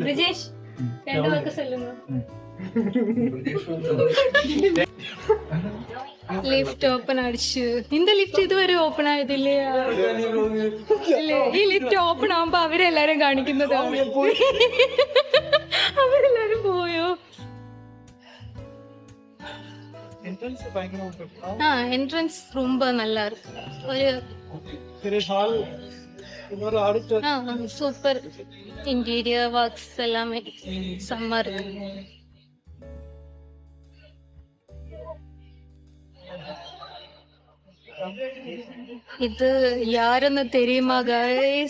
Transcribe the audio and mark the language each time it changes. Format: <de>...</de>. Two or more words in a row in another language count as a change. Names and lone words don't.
<ml>ബ്രിജേഷ്, രണ്ടു വാക്ക് ചൊല്ലുന്നു.</ml> <en>lift open</en> <ml>അടിച്ചു. இந்த ലിഫ്റ്റ് ഇതുവരെ ഓപ്പൺ ആയതില്ലേ? ഈ</ml> <en>lift open</en> <ml>ആവുമ്പോ അവരെല്ലാരും കാണിക്കുന്നതാണ്. അവരെല്ലാരും പോയോ?</ml> <ta>என்ட்ரன்ஸ் ரொம்ப நல்லா இருக்கு. ஒரு</ta> <en>super interior works</en> <ta>எல்லாமே செம்ம இருக்கு. இது யாருன்னு தெரியுமா गाइस?</ta>